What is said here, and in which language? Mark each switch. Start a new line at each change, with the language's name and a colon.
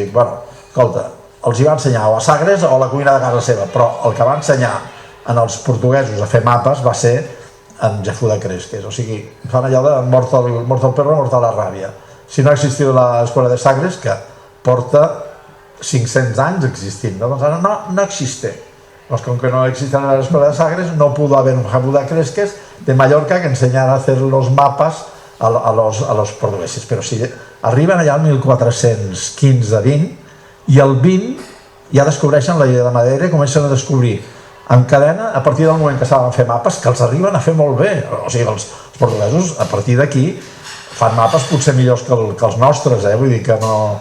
Catalan: Dic, bueno, escolta, els hi va ensenyar o a Sagres o a la cuina de casa seva, però el que va ensenyar en els portuguesos a fer mapes va ser en Jafú de Cresques. O sigui, fan allò de mort el perro, morta la ràbia. Si no ha existit l'escola de Sagres, que porta 500 anys existint, doncs ara no existe. Doncs com que no existe l'escola de Sagres,
Spanish: no pudo haber un Jafú de Cresques de Mallorca que enseñara a hacer los mapas a los portugueses.
Catalan: Però si arriben allà al 1415-20, i el 20 ja descobreixen la idea de Madeira i comencen a descobrir en cadena, a partir del moment que saben fer mapes, que els arriben a fer molt bé. O sigui, els portuguesos a partir d'aquí fan mapes potser millors que els nostres, vull dir que no...